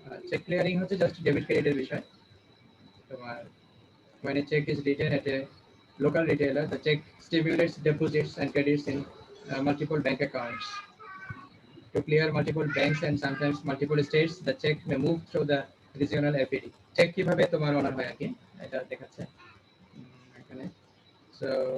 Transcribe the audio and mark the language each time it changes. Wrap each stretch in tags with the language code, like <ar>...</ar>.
<bn>Check clearing হচ্ছে just debit ক্রেডিটের বিষয়। তোমার</bn> <en>when a check is written at a local retailer, the check stimulates deposits and credits in multiple bank accounts. To clear multiple banks and sometimes multiple states, the check may move through the regional FPD.</en> <bn>Check কিভাবে তোমার honour হয় আগে এটা দেখাচ্ছে এখানে। So</bn>